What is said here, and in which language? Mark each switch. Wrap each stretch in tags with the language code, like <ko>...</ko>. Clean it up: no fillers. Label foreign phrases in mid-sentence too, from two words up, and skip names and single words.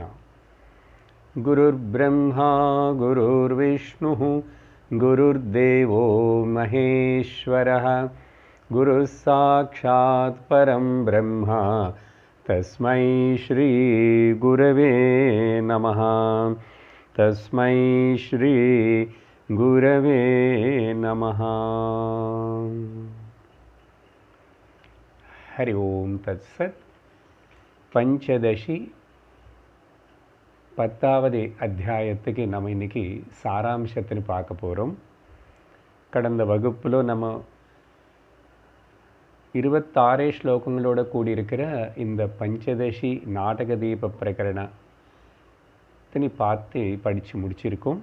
<sa>गुरुर्ब्रह्मा गुरुर्विष्णुः गुरुर्देवो महेश्वरः गुरुः साक्षात् परं ब्रह्म तस्मै श्री गुरवे नमः। तस्मै श्री गुरवे नमः। हरि ओम तत्सत।</sa> <ta>पंचदशी பத்தாவது அத்தியாயத்துக்கு நம்ம இன்னைக்கு சாராம்சத்தின்னு பார்க்க போகிறோம். கடந்த வகுப்பில் நம்ம 26 ஸ்லோகங்களோட கூடியிருக்கிற இந்த பஞ்சதசி நாடக தீப பிரகரணத்தினை பார்த்து படித்து முடிச்சிருக்கோம்.</ta>